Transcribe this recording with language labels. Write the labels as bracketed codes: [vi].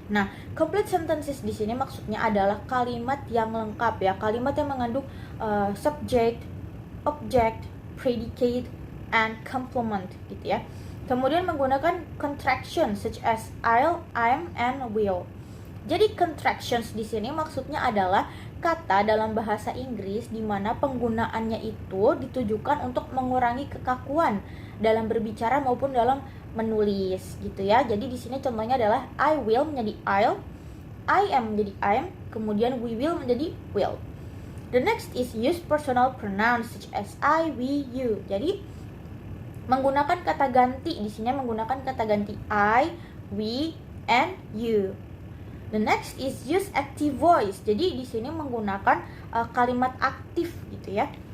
[id] Nah, complete sentences di sini maksudnya adalah kalimat yang lengkap ya, kalimat yang mengandung [en] subject, object, predicate, and complement [id] gitu ya. Kemudian menggunakan [en] contractions such as I'll, I'm, and will. [id] Jadi contractions di sini maksudnya adalah kata dalam bahasa Inggris di mana penggunaannya itu ditujukan untuk mengurangi kekakuan dalam berbicara maupun dalam menulis gitu ya. Jadi di sini contohnya adalah I will menjadi I'll, I am menjadi I'm, kemudian we will menjadi will. [en] The next is use personal pronouns such as I, we, you. [id] Jadi menggunakan kata ganti di sini menggunakan kata ganti I, we, and you. [en] The next is use active voice. [id] Jadi di sini menggunakan kalimat aktif gitu ya.